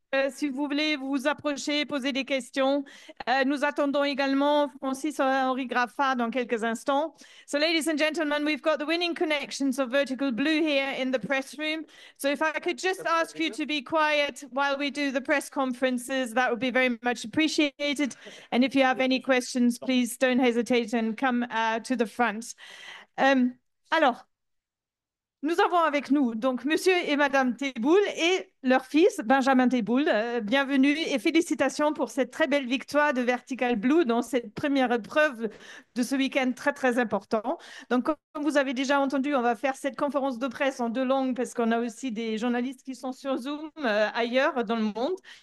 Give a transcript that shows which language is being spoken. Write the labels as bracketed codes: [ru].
[fr] Si vous voulez vous approcher, poser des questions. Nous attendons également Francis-Henri Graffard dans quelques instants. [en] So, ladies and gentlemen, we've got the winning connections of Vertical Blue here in the press room. So if I could just ask you to be quiet while we do the press conferences, that would be very much appreciated. And if you have any questions, please don't hesitate and come to the front. [fr] Alors, nous avons avec nous donc Monsieur et Madame Teboul et leur fils Benjamin Teboul. Bienvenue et félicitations pour cette très belle victoire de Vertical Blue dans cette première épreuve de ce week-end très très important. Donc comme vous avez déjà entendu, on va faire cette conférence de presse en deux langues parce qu'on a aussi des journalistes qui sont sur Zoom ailleurs dans le monde.